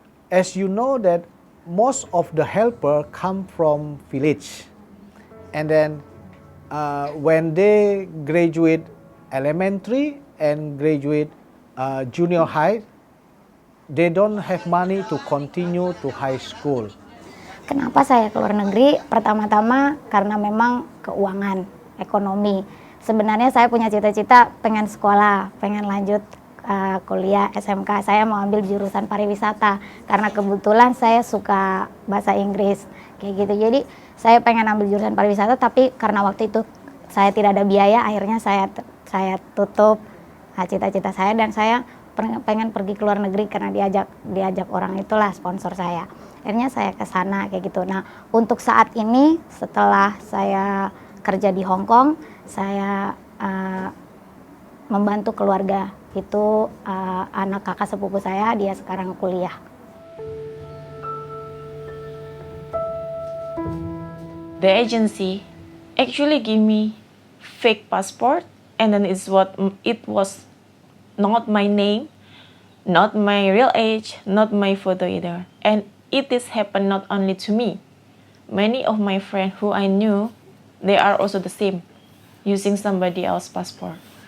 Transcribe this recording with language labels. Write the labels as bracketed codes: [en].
[en] As you know that most of the helper come from village, and then when they graduate elementary and graduate junior high, they don't have money to continue to high school. [id] Kenapa saya keluar negeri? Pertama-tama karena memang keuangan, ekonomi. Sebenarnya saya punya cita-cita pengen sekolah, pengen lanjut kuliah SMK. Saya mau ambil jurusan pariwisata karena kebetulan saya suka bahasa Inggris kayak gitu. Jadi saya pengen ambil jurusan pariwisata, tapi karena waktu itu saya tidak ada biaya, akhirnya saya tutup cita-cita saya dan saya pengen pergi ke luar negeri karena diajak orang itulah sponsor saya. Akhirnya saya ke sana kayak gitu. Nah, untuk saat ini setelah saya kerja di Hong Kong, saya membantu keluarga. Itu anak kakak sepupu saya, dia sekarang kuliah. [en] The agency actually give me fake passport, and then it was not my name, not my real age, not my photo either. And it is happened not only to me. Many of my friends who I knew, they are also the same, using somebody else's passport.